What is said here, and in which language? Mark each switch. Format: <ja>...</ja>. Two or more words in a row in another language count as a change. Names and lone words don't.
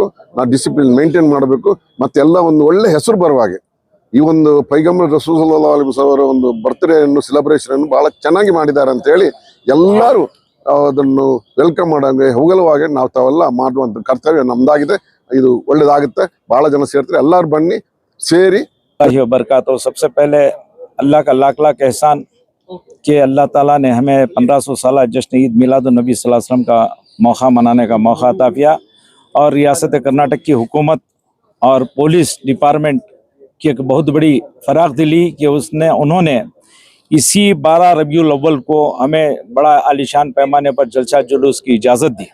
<kn>ನಾವು</kn> <en>discipline maintain</en> <kn>ಮಾಡಬೇಕು ಮತ್ತು ಎಲ್ಲ ಒಂದು ಒಳ್ಳೆ ಹೆಸರು ಬರುವ ಹಾಗೆ ಈ ಒಂದು ಪೈಗಂಬರ್ ರಸೂಲ್</kn> <ar>صلى الله عليه وسلم</ar> <kn>ಅವರ ಒಂದು ಬರ್ತ್ಡೇ ಅನ್ನು ಸೆಲೆಬ್ರೇಷನ್ ಅನ್ನು ಬಹಳ ಚೆನ್ನಾಗಿ ಮಾಡಿದ್ದಾರೆ ಅಂತ ಹೇಳಿ ಎಲ್ಲರೂ ಅದನ್ನು ವೆಲ್ಕಮ್ ಮಾಡಂಗೆ ಹೊಗಳುವಾಗೆ ನಾವು ತಾವೆಲ್ಲ ಮಾಡುವಂತ ಕರ್ತವ್ಯ ನಮ್ದಾಗಿದೆ. ಇದು ಒಳ್ಳೇದಾಗುತ್ತೆ. ಬಹಳ ಜನ ಸೇರ್ತಾರೆ, ಎಲ್ಲರೂ ಬನ್ನಿ ಸೇರಿ.</kn> <ar>बरकातो।</ar> <ur>سب سے پہلے اللہ کا لاکھ لاکھ احسان کہ اللہ تعالیٰ نے ہمیں 1500 سال جشن عید میلادالنبی</ur> <ar>صلى الله عليه وسلم</ar> <ur>کا موقع منانے کا موقع عطا کیا اور ریاست کرناٹک کی حکومت اور</ur> <en>police department</en> <ur>کی ایک بہت بڑی فراخ دلی کہ انہوں نے اسی 12 ربیع الاول کو ہمیں بڑا عالیشان پیمانے پر جلسہ جلوس کی اجازت دی.</ur>